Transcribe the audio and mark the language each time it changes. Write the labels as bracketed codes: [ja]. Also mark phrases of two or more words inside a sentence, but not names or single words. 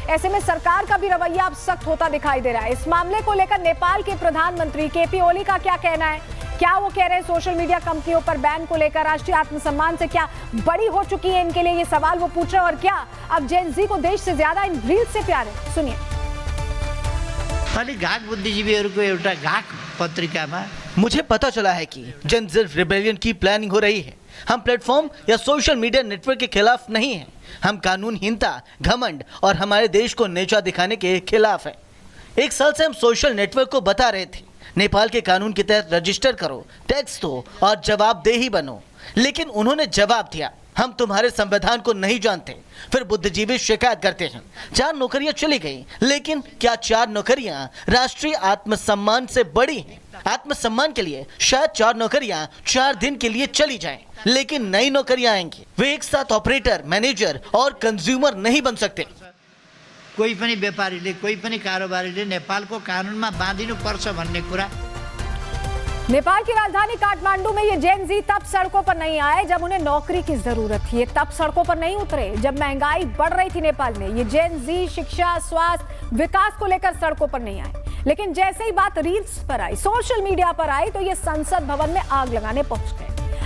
[hi] ऐसे में सरकार का भी रवैया अब सख्त होता दिखाई दे रहा है। इस मामले को लेकर नेपाल के प्रधानमंत्री केपी ओली का क्या कहना है? क्या वो कह रहे हैं सोशल मीडिया कंपनियों पर बैन को लेकर राष्ट्रीय आत्मसम्मान से क्या बड़ी हो चुकी है इनके लिए, ये सवाल वो पूछ रहे हैं। और क्या अब जेन जी को देश से ज्यादा इन रील्स से प्यार है? सुनिए। [ne] खाली घाक बुद्धिजीवीहरूको एउटा घाक पत्रिकामा [hi] मुझे पता चला है कि जन ज़िल्फ रिबेलियन की प्लानिंग हो रही है। हम प्लेटफॉर्म या सोशल मीडिया नेटवर्क के खिलाफ नहीं हैं, हम कानूनहीनता, घमंड और हमारे देश को नीचा दिखाने के खिलाफ हैं। 1 साल से हम सोशल नेटवर्क को बता रहे थे नेपाल के कानून के तहत रजिस्टर करो, टैक्स दो और जवाबदेही बनो, लेकिन उन्होंने जवाब दिया हम तुम्हारे संविधान को नहीं जानते। फिर बुद्धिजीवी शिकायत करते हैं 4 नौकरियां चली गई, लेकिन क्या 4 नौकरियां राष्ट्रीय आत्मसम्मान से बड़ी हैं? आत्मसम्मान के लिए शायद 4 नौकरियां 4 दिन के लिए चली जाएं, लेकिन नई नौकरियां आएंगी। वे एक साथ ऑपरेटर, मैनेजर और कंज्यूमर नहीं बन सकते। [ne] कोही पनि व्यापारीले, कोही पनि कारोबारीले नेपालको कानुनमा बाँधिनु पर्छ भन्ने कुरा [hi] नेपाल की राजधानी काठमांडू में ये जेन जी तब सड़कों पर नहीं आए जब उन्हें नौकरी की जरूरत थी। ये तब सड़कों पर नहीं उतरे जब महंगाई बढ़ रही थी नेपाल में। ये जेन जी शिक्षा, स्वास्थ्य, विकास को लेकर सड़कों पर नहीं आए। लेकिन जैसे ही बात रील्स पर आई, सोशल मीडिया पर आई, तो ये संसद भवन में आग लगाने पहुंच गए।